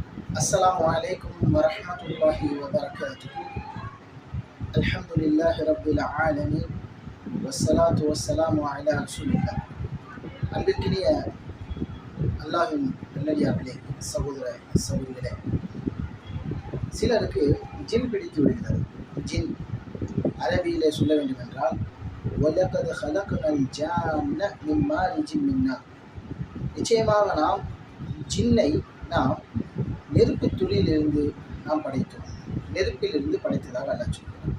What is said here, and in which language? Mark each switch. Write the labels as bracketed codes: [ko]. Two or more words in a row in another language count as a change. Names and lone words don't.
[ar] السلام عليكم ورحمة الله وبركاته. الحمد لله رب العالمين والصلاة والسلام على رسول الله. [ta] அன்பிற்கினிய அல்லாஹின் நல்லடியார்களே, சகோதர சகோதரிகளே, சிலருக்கு ஜின் பிடித்து விடுகிறது. ஜின் அரபியிலே சொல்ல வேண்டும் என்றால் [ar] ولقد خلقنا الجان من مارج من نار, [ta] நிச்சயமாக நாம் ஜின்னை நாம் நெருப்பு துளியிலிருந்து நாம் படைத்தோம், நெருப்பிலிருந்து படைத்ததாக அல்லாஹ் சொல்கிறார்.